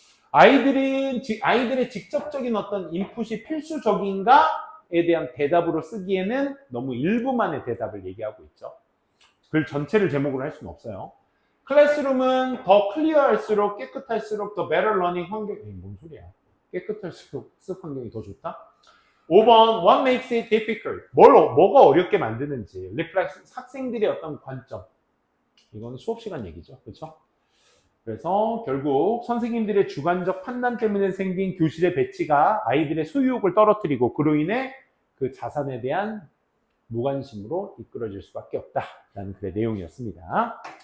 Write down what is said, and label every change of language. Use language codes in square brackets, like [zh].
[ko] 아이들의 직접적인 어떤 인풋이 필수적인가에 대한 대답으로 쓰기에는 너무 일부만의 대답을 얘기하고 있죠. 글 전체를 제목으로 할 수는 없어요. 클래스룸은 더 클리어할수록 깨끗할수록 더 [en] better learning [ko] 환경. 뭔 소리야? 깨끗할수록 학습 환경이 더 좋다? 5번 [en] What makes it difficult? [ko] 뭐가 어렵게 만드는지 학생들의 어떤 관점. 이거는 수업 시간 얘기죠. 그렇죠? 그래서 결국 선생님들의 주관적 판단 때문에 생긴 교실의 배치가 아이들의 소유욕을 떨어뜨리고 그로 인해 그 자산에 대한 무관심으로 이끌어질 수밖에 없다라는 글의 내용이었습니다.